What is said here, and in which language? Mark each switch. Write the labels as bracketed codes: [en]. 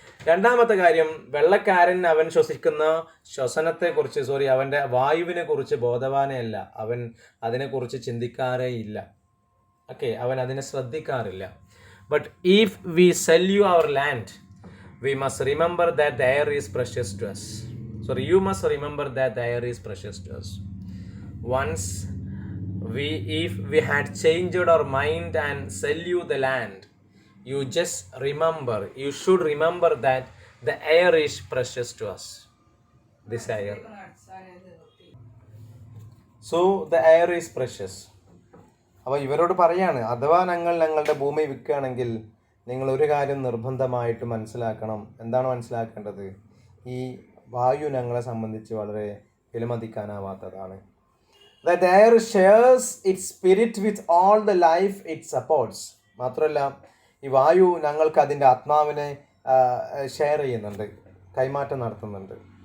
[ml] രണ്ടാമത്തെ കാര്യം, വെള്ളക്കാരൻ അവൻ ശ്വസിക്കുന്ന ശ്വസനത്തെക്കുറിച്ച് അവൻ്റെ വായുവിനെ കുറിച്ച് ബോധവാനേ അല്ല. അവൻ അതിനെക്കുറിച്ച് ചിന്തിക്കാറേ ഇല്ല. അവൻ അതിനെ ശ്രദ്ധിക്കാറില്ല. [en] But if we sell you our land, we must remember that the air is precious to us. You must remember that the air is precious to us. Once if we had changed our mind and sell you the land, you should remember that the air is precious to us. This air. So the air is precious. [ml] അപ്പോൾ ഇവരോട് പറയാണ്, അഥവാ ഞങ്ങളുടെ ഭൂമി വിൽക്കുകയാണെങ്കിൽ നിങ്ങൾ ഒരു കാര്യം നിർബന്ധമായിട്ട് മനസ്സിലാക്കണം. എന്താണ് മനസ്സിലാക്കേണ്ടത്? ഈ വായു ഞങ്ങളെ സംബന്ധിച്ച് വളരെ വിലമതിക്കാനാവാത്തതാണ്. [en] That air shares its spirit with all the life it supports. [ml] മാത്രമല്ല, ഈ വായു ഞങ്ങൾക്ക് അതിൻ്റെ ആത്മാവിനെ ഷെയർ ചെയ്യുന്നുണ്ട്, കൈമാറ്റം നടത്തുന്നുണ്ട്.